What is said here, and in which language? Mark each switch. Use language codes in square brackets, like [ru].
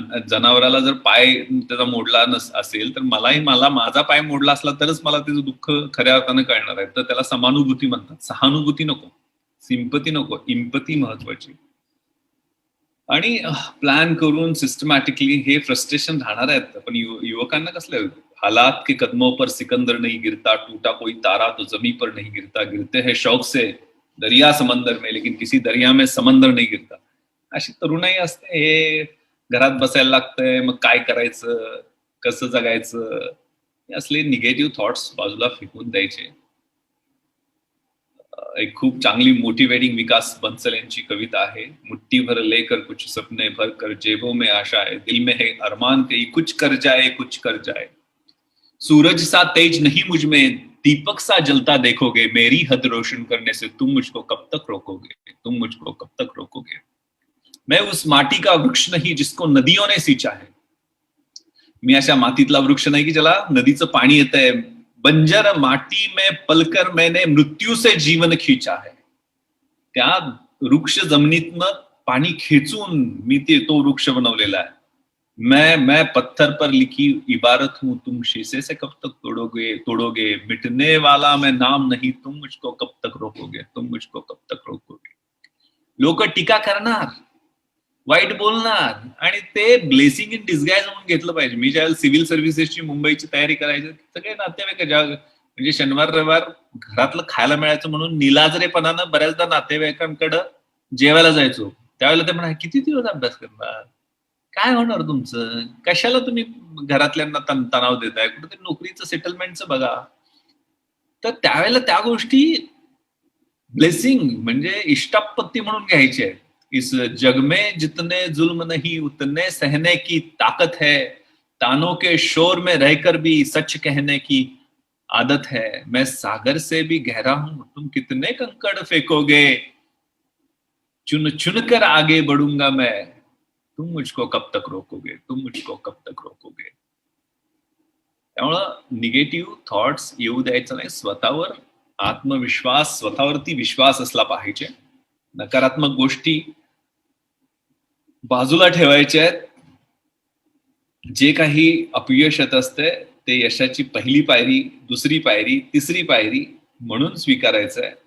[mr] जनावराला जर पाय त्याचा मोडला असेल तर मला माझा पाय मोडला असला तरच मला त्याचं दुःख खऱ्या अर्थानं कळणार आहे. तर त्याला समानुभूती म्हणतात. सहानुभूती नको, सिंपती नको, इम्पती महत्वाची. आणि प्लॅन करून सिस्टमॅटिकली हे फ्रस्ट्रेशन राहणार आहेत. पण युवकांना कसलं, [hi] हालात के कदमों पर सिकंदर नहीं गिरता, टूटा कोई तारा तो जमी पर नहीं गिरता, गिरते हैं शौक से दरिया समंदर में लेकिन किसी दरिया में समंदर नहीं गिरता. [mr] अशी तरुणाई असते. हे घरात बसायला लागतंय, मग काय करायचं, कसं जगायचं, हे असले निगेटिव्ह थॉट्स बाजूला फेकून द्यायचे. एक खूप चांगली मोटिवेटिंग विकास बंसल यांची कविता आहे. [hi] मुट्ठी भर लेकर कुछ सपने भर कर जेबों में आशा है, दिल में है अरमान कहीं कुछ कर जाए, कुछ कर जाए. सूरज सा तेज नहीं मुझ में, दीपक सा जलता देखोगे, मेरी हद रोशन करने से तुम मुझको कब तक रोकोगे, तुम मुझको कब तक रोकोगे. मैं उस माटी का वृक्ष नहीं जिसको नदियों ने सींचा है. [mr] मी अशा मातीतला वृक्ष नाही की ज्याला नदीचं पाणी येतंय. [hi] बंजर माटी में पलकर मैंने मृत्यू से जीवन खींचा है. [mr] त्या वृक्ष जमिनीतनं पाणी खेचून मी तो वृक्ष बनवलेला आहे. [hi] मैं पत्थर पर लिखी इबारत हूं, तुम शीशे से कब तक तोड़ोगे, मिटने वाला मैं नाम नहीं, तुम मुझको कब तक रोकोगे, तुम मुझको कब तक रोकोगे. [mr] लोक टीका करणार, वाईट बोलणार आणि ते [en] blessing in disguise [mr] म्हणून घेतलं पाहिजे. मी ज्यावेळेला सिव्हिल सर्व्हिसेसची मुंबईची तयारी करायची, सगळे नातेवाईक म्हणजे शनिवार रविवार घरातलं खायला मिळायचं म्हणून निलाजरेपणानं बऱ्याचदा नातेवाईकांकडे जेवायला जायचो. त्यावेळेला ते म्हणा, किती दिवस अभ्यास करणार, काय होणार तुमचं, कशाला तुम्ही घरातल्यांना तणाव देताय, कुठेतरी नोकरीचं सेटलमेंटचं बघा. तर त्यावेळेला त्या गोष्टी ब्लेसिंग म्हणजे इष्टापत्ती म्हणून घ्यायची आहे. [hi] इस जग में जितने जुल्म नहीं उतने सहने की ताकत है, तानों के शोर में रहकर भी सच कहने की आदत है. मैं सागर से भी गहरा हूं, तुम कितने कंकड़ फेंकोगे, चुन चुन कर आगे बढ़ूंगा मैं, तुम मुझको कब तक रोकोगे, तुम मुझको कब तक रोकोगे. [mr] त्यामुळं निगेटिव्ह थॉट्स येऊ द्यायचं नाही. स्वतःवर आत्मविश्वास, स्वतःवरती विश्वास असला पाहिजे. नकारात्मक गोष्टी बाजूला ठेवायच्या आहेत. जे काही अपयश येत असते ते यशाची पहिली पायरी, दुसरी पायरी, तिसरी पायरी म्हणून स्वीकारायचं आहे.